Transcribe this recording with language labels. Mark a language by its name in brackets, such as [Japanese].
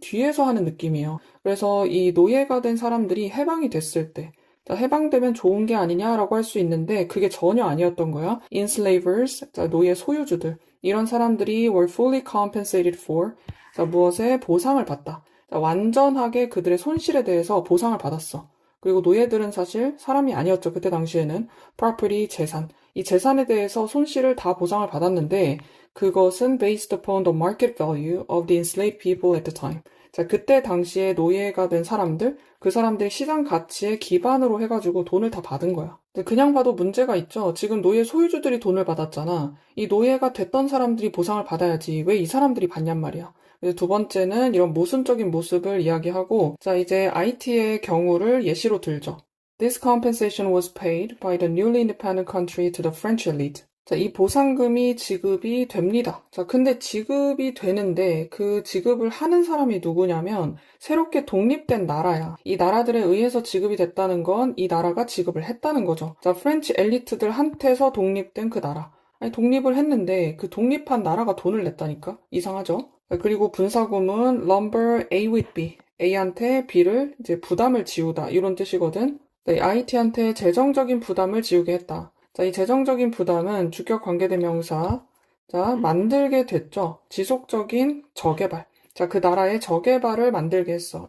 [Korean] 뒤에서 하는 느낌이에요. 그래서 이 노예가 된 사람들이 해방이 됐을 때, 자, 해방되면 좋은 게 아니냐라고 할 수 있는데 그게 전혀 아니었던 거야. enslavers, 자, 노예 소유주들. 이런 사람들이 [English] were fully compensated for, [Korean] 자, 무엇에 보상을 받다. 자, 완전하게 그들의 손실에 대해서 보상을 받았어. 그리고 노예들은 사실 사람이 아니었죠. 그때 당시에는 property, 재산. 이 재산에 대해서 손실을 다 보상을 받았는데 그것은 [English] based upon the market value of the enslaved people at the time. [Korean] 자, 그때 당시에 노예가 된 사람들, 그 사람들이 시장 가치에 기반으로 해가지고 돈을 다 받은 거야. 근데 그냥 봐도 문제가 있죠. 지금 노예 소유주들이 돈을 받았잖아. 이 노예가 됐던 사람들이 보상을 받아야지. 왜 이 사람들이 받냔 말이야. 그래서 두 번째는 이런 모순적인 모습을 이야기하고, 자, 이제 IT의 경우를 예시로 들죠. [English] This compensation was paid by the newly independent country to the French elite. [Korean] 자, 이 보상금이 지급이 됩니다. 자, 근데 지급이 되는데 그 지급을 하는 사람이 누구냐면 새롭게 독립된 나라야. 이 나라들에 의해서 지급이 됐다는 건 이 나라가 지급을 했다는 거죠. 자, 프렌치 엘리트들한테서 독립된 그 나라. 아니, 독립을 했는데 그 독립한 나라가 돈을 냈다니까? 이상하죠? 자, 그리고 분사구문 [English] lumber A with B. [Korean] A한테 B를 이제 부담을 지우다. 이런 뜻이거든. 네, IT한테 재정적인 부담을 지우게 했다. 자, 이 재정적인 부담은 주격 관계대명사. 자, 만들게 됐죠. 지속적인 저개발. 자, 그 나라의 저개발을 만들게 했어.